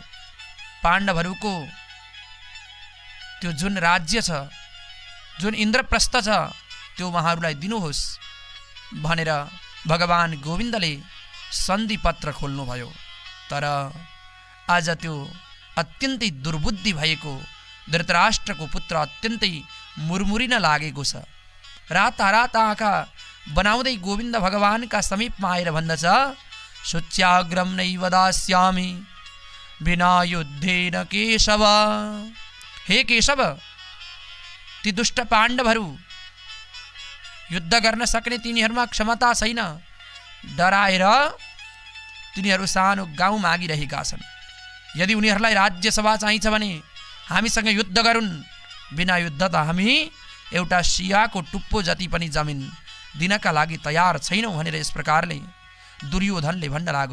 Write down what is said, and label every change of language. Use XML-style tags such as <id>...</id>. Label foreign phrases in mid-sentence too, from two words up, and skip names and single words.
<ne>पाण्डवहरूको त्यो जुन राज्य छ, जुन इन्द्रप्रस्थ छ, त्यो उहाँहरूलाई दिनुहोस् भनेर भगवान गोविन्दले सन्धि पत्र खोल्नुभयो। तर आज त्यो अत्यन्तै दुर्बुद्धि भएको धृतराष्ट्रको पुत्र अत्यन्तै मुरमुरिन लागेको छ। राता आँखा बनाउँदै गोविन्द भगवानका समीपमा आएर भन्दछ,</ne> <sa>शुच्याग्रम नैव दास्यामि बिना युद्धेन केशव। हे केशव,</sa> <ne>ती दुष्ट पाण्डवहरू युद्ध गर्न सक्ने तिनीहरूमा क्षमता छैन, डराएर तिनीहरू सानो गाउँ मागिरहेका छन्। यदि उनीहरूलाई राज्यसभा चाहिन्छ भने हामीसँग युद्ध गरून्, बिना युद्ध त हामी एउटा सियाको टुप्पो जति पनि जमिन दिनका लागि तयार छैनौँ भनेर यस प्रकारले दुर्योधनले भन्न लाग्यो।</ne>